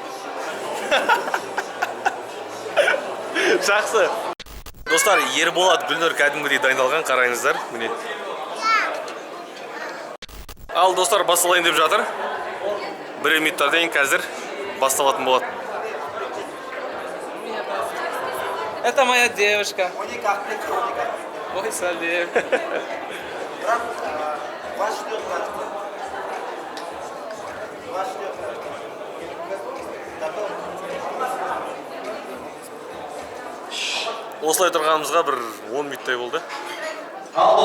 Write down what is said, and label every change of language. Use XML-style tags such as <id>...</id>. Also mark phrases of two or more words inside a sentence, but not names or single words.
<kk>Жақсы. Достар, Ерболат Гүлнұр кәдімгідей дайындалған, қараңыздар. Міне. Ал достар, басталайын деп жатыр. 1 минуттардан кейін қазір басталатын болады.</kk> <ru>Это моя девушка.</ru> <kk>Ой, салем. Осылай тұрғанымызға бір 10 минуттай болды.</kk>